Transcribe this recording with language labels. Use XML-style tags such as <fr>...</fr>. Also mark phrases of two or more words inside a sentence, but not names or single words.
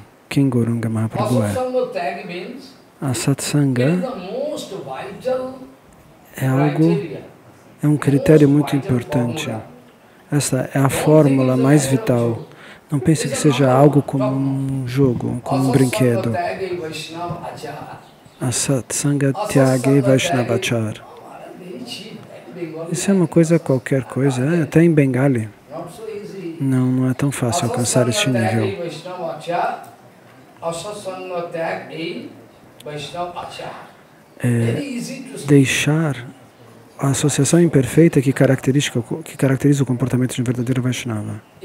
<pt>Quem Gauranga Mahaprabhu é? A satsanga é um critério muito importante. Essa é a fórmula mais vital. Não pense que seja algo como um jogo, como um brinquedo.</pt> <bn>অ সৎসঙ্গ ত্যাগে বৈষ্ণবাচার.</bn> <pt>Isso é uma coisa, qualquer coisa, até em Bengali. Não é tão fácil alcançar este nível. Deixar a associação imperfeita que caracteriza o comportamento de um verdadeiro Vaishnava.</pt>